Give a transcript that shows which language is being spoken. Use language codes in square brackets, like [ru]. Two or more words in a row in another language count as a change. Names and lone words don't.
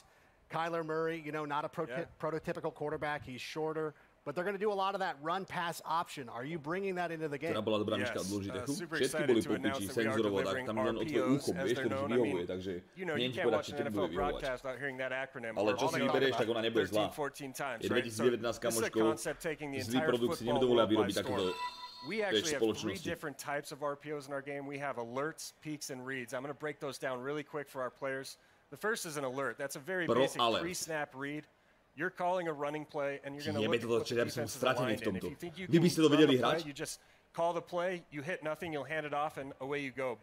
[en] Kyler Murray, you know, not a prototypical quarterback. He's shorter. But they're going to do a lot of that run-pass option. Are you bringing that into the game? Super excited to announce that we are delivering RPOs, as they're known. I mean, you know, you can't watch an NFL broadcast without hearing that acronym. [sk] Ale čo si vybereš, tak ona nebude zlá. [en] 14 times, [sk] Je [en] right? [sk] 2019, kamoško, zlý produkt si nedovolia vyrobiť takúto [en] We actually have 3 different types of RPOs in our game. We have alerts, peaks, and reads. I'm going to break those down really quick for our players. The first is an alert. That's a very basic pre-snap read. You're calling a running play, and you're going to look at what the defense is aligned in. If you think you can run the play, you just call the play, you hit nothing, you'll hand it off, and away you go.